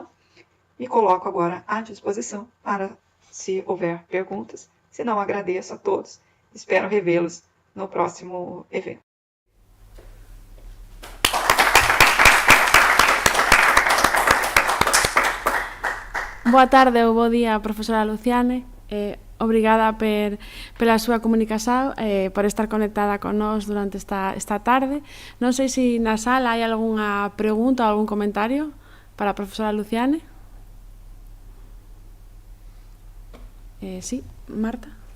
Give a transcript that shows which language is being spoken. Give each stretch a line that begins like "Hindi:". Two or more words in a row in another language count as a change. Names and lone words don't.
Portuguese: Me coloco agora à disposição para, se houver perguntas. Se não, agradeço a todos. Espero revê-los no próximo evento.
Galician: Boa tarde ou bo día, profesora Luciane. Obrigada pela súa comunicación, por estar conectada con nós durante esta tarde. Non sei se na sala hai algunha pregunta ou algún comentario para a profesora Luciane. Sí, Marta.